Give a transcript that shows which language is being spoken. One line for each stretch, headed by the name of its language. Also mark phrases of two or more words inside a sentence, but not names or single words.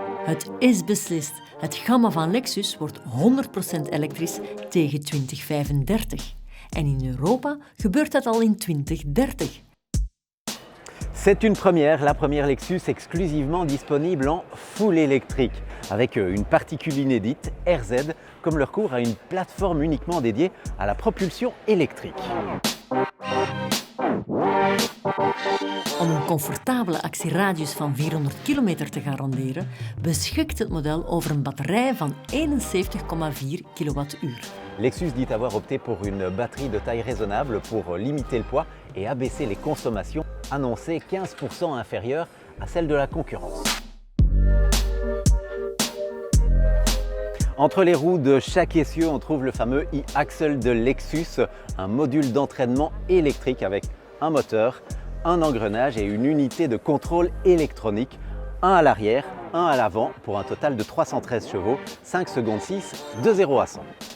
Dutch: Het is beslist. Het gamma van Lexus wordt 100% elektrisch tegen 2035. En in Europa gebeurt dat al in 2030.
French: C'est une première, la première Lexus exclusivement disponible en full électrique, avec une particule inédite, RZ, comme leur cours à une plateforme uniquement dédiée à la propulsion électrique.
Dutch: Om een comfortabele actieradius van 400 kilometer te garanderen, beschikt het model over een batterij van 71,4 kWh.
French: Lexus dit avoir opté pour une batterie de taille raisonnable pour limiter le poids et abaisser les consommations, annoncées 15% inférieures à celles de la concurrence. Entre les roues de chaque essieu, on trouve le fameux e-axle de Lexus, un module d'entraînement électrique avec un moteur, un engrenage et une unité de contrôle électronique, un à l'arrière, un à l'avant pour un total de 313 chevaux, 5 secondes 6 de 0 à 100.